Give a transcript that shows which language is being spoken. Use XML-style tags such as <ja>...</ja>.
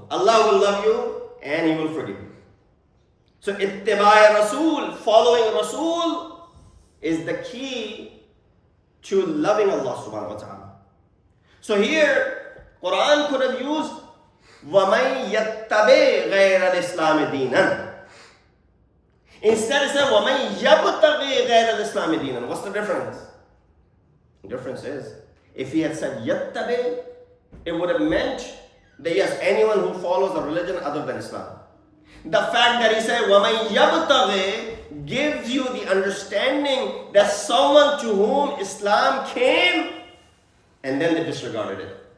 <en>Allah will love you and He will forgive you. So ittiba' Rasul, following Rasul, is the key to loving Allah subhanahu wa ta'ala. So here, Quran could have used</en> <ar>وَمَنْ يَتَّبِعْ غَيْرَ الْإِسْلَامِ دِينًا.</ar> <en>Instead it said</en> <ar>وَمَنْ يَبْتَغِي غَيْرَ الْإِسْلَامِ دِينًا.</ar> <en>What's the difference? The difference is, if he had said يَتَّبِعْ, it would have meant that yes, anyone who follows a religion other than Islam. The fact that he said</en> <ar>وَمَنْ يَبْتَغِي</ar> <en>gives you the understanding that someone to whom Islam came and then they disregarded it.</en>